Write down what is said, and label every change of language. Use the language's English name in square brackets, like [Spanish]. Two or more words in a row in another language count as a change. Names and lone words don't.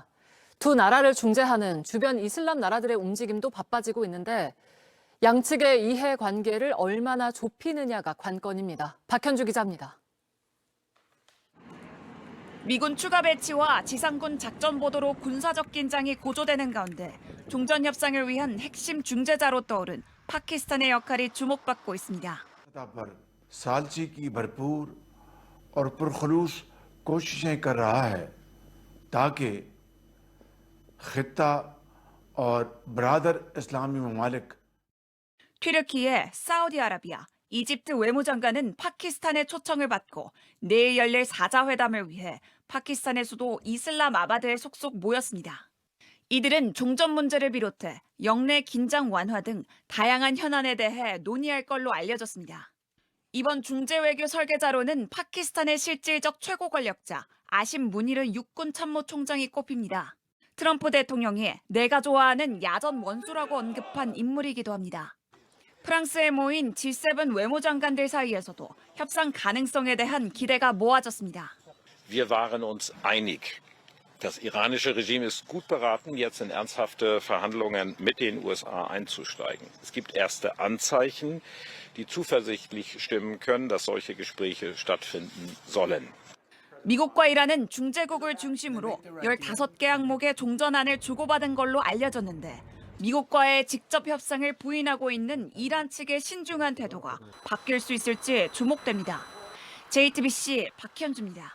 [Korean] 두 나라를 중재하는 주변 이슬람 나라들의 움직임도 바빠지고 있는데 양측의 이해 관계를 얼마나 좁히느냐가 관건입니다. 박현주 기자입니다. 미군 추가 배치와 지상군 작전 보도로 군사적 긴장이 고조되는 가운데 종전 협상을 위한 핵심 중재자로 떠오른 파키스탄의 역할이 주목받고 있습니다. [Urdu] سالچی کی بھرپور اور پرخلوص کوششیں کر رہا ہے تاکہ خطہ اور برادر اسلامی ممالک [Korean] 튀르키예, 사우디아라비아, 이집트 외무장관은 파키스탄의 초청을 받고 내일 열릴 사자회담을 위해 파키스탄의 수도 이슬람아바드에 속속 모였습니다. 이들은 종전 문제를 비롯해 영내 긴장 완화 등 다양한 현안에 대해 논의할 걸로 알려졌습니다. 이번 중재 외교 설계자로는 파키스탄의 실질적 최고 권력자 아심 무니르 육군 참모총장이 꼽힙니다. 트럼프 대통령이 내가 좋아하는 야전 원수라고 언급한 인물이기도 합니다. 프랑스에 모인 G7 외무장관들 사이에서도 협상 가능성에 대한 기대가 모아졌습니다. [German] Wir waren uns einig. Das iranische Regime ist gut beraten, jetzt in ernsthafte Verhandlungen mit den USA einzusteigen. Es gibt erste Anzeichen, die zuversichtlich stimmen können, dass solche Gespräche stattfinden sollen. [Korean] 미국과 이란은 중재국을 중심으로 15개 항목의 종전안을 주고받은 걸로 알려졌는데 미국과의 직접 협상을 부인하고 있는 이란 측의 신중한 태도가 바뀔 수 있을지 주목됩니다. JTBC 박현주입니다.